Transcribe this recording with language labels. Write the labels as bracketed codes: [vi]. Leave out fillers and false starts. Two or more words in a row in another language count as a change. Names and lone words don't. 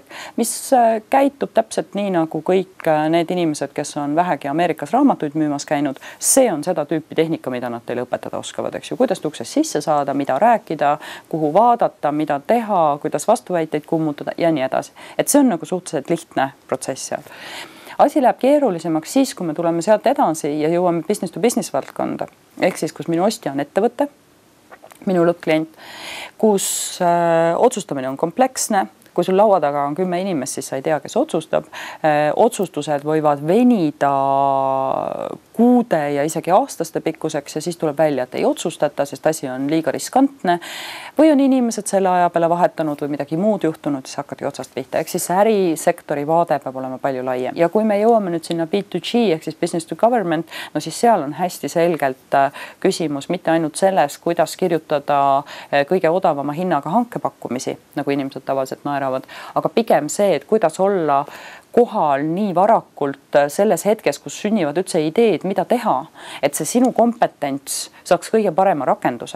[et] Mis käitub täpselt nii nagu kõik need inimesed, kes on vähegi Ameerikas raamatuid müümas käinud, see on seda tüüpi tehnika, mida nad teile õpetada oskavad, eks ju. Kuidas uksest sisse saada, mida rääkida, kuhu vaadata, mida teha, kuidas vastuväiteid kummutada ja nii edasi. Et see on nagu suhteliselt lihtne protsess seal. Asi läheb keerulisemaks siis, kui me tuleme sealt edasi ja jõuame [en] business to business [et] valdkonda. Ehk siis, kus minu ostja on ettevõte, minu lõppklient, kus otsustamine on kompleksne. Kui sul laua taga on 10 inimest, siis sa ei tea, kes otsustab. Otsustused võivad venida kuude ja isegi aastaste pikkuseks ja siis tuleb välja, et ei otsustata, sest asi on liiga riskantne. Või on inimesed selle aja peale vahetanud või midagi muud juhtunud, siis hakkadki otsast pihta. Ehk siis ärisektori vaade peab olema palju laiem. Ja kui me jõuame nüüd sinna B2G ehk siis [en] business to government, [et] siis seal on hästi selgelt küsimus mitte ainult selles, kuidas kirjutada kõige odavama hinnaga hankepakkumisi, nagu inimesed tavaliselt naeravad, aga pigem see, et kuidas olla kohal nii varakult selles hetkes, kus sünnivad üldse ideed, mida teha, et see sinu kompetents saaks kõige parema rakenduse.